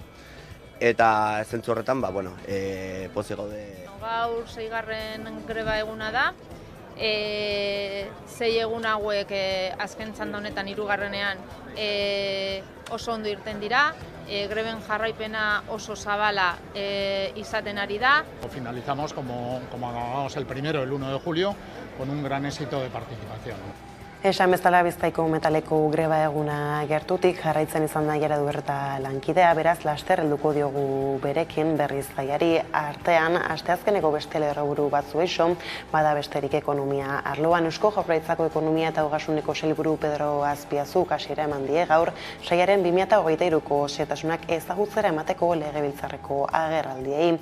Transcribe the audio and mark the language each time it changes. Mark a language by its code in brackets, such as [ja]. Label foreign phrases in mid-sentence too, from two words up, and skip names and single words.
[eu] Eta zentzu horretan, pozik gaude. Gaur 6. greba eguna da. 6 egun hauek azken txanda honetan 3. Oso ondo irten dira. Greben jarraipena oso zabala izaten ari da. [es] Finalizamos como acabamos el 1 de julio, con un gran éxito de participación. [eu] Esan bezala Bizkaiko metaleko greba eguna gertutik jarraitzen izan da Aiera Deurreta lankidea, beraz laster helduko diogu berekin berriz gaiari. Artean, asteazkeneko beste lerroburu batzu eixo, bada besterik ekonomia arloan. Eusko Jaurlaritzako ekonomia eta ogasuneko sailburu Pedro Azpiazuk hasiera eman die gaur sailaren 2023ko xehetasunak ezagutzera emateko legebiltzarreko agerraldiei.